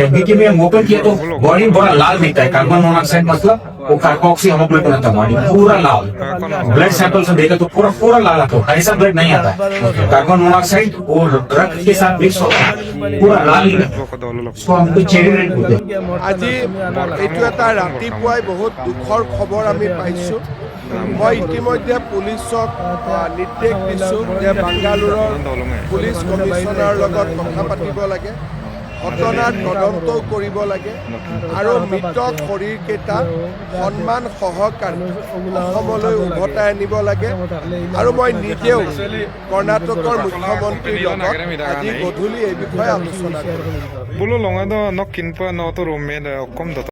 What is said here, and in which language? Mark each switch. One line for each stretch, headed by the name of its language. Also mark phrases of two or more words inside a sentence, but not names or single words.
Hindi: क्योंकि मैं ओपन किया तो बॉडी बड़ा लाल दिखता है।
English: carbon monoxide
Hindi: मतलब वो
English: carboxy hemoglobin
Hindi: होता है, बॉडी पूरा लाल।
English: blood sample
Hindi: से देखा तो पूरा लाल आता है, ऐसा ब्लड नहीं आता है।
English: carbon monoxide
Hindi: वो रक्त के साथ मिक्स होता है, पूरा लाल। उसको हमको
English: cherry red
Hindi: बोलते हैं।
Assamese: আজি এইটো এটা ৰাতিপুৱাই বহুত দুখৰ খবৰ আমি পাইছোঁ। মই ইতিমধ্যে পুলিচক নিৰ্দেশ দিছোঁ যে বাংগালোৰৰ পুলিচ কমিশ্যনাৰৰ লগত কথা পাতিব লাগে, ঘটনাৰ তদন্ত কৰিব লাগে আৰু মৃত শৰীৰকেইটা সন্মান সহকাৰে অসমলৈ উভতাই আনিব লাগে। আৰু মই নিজেও কৰ্ণাটকৰ মুখ্যমন্ত্ৰীৰ লগত আজি গধূলি এই বিষয়ে আলোচনা কৰিম। Bulu longa do nok kinpa no to romme da kom do